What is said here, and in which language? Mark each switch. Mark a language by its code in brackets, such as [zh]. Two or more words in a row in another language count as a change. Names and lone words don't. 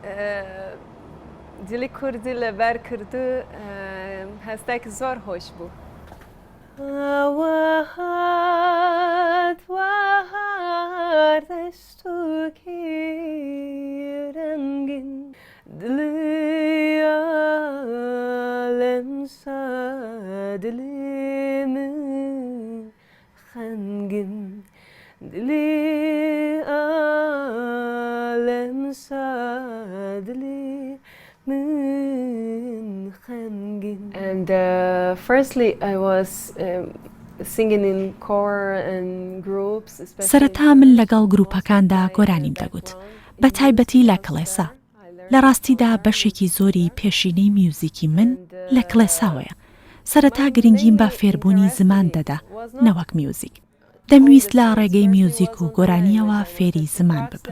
[ckb] دلی کوردی لەبەر کردو هەستێک زۆر خۆش بوو. وهات وهات دەستوکی رەنگین دلی عالەمسا دلی من خەنگین دلی عالەمسا دلی من خەنگین. [en] And firstly I was singing in choir and groups. [ckb] سەرەتا من لەگەڵ گروپەکاندا گۆرانیم دەگوت بە تایبەتی لە کڵێسا. لە ڕاستیدا بەشێکی زۆری پێشینەی میوزیکی من لە کڵێساوەیە. سەرەتا گرنگیم بە فێربوونی زمان دەدا نەوەک میوزیک. دەمویست لە ڕێگەی میوزیک و گۆرانیەوە فێری زمان ببم.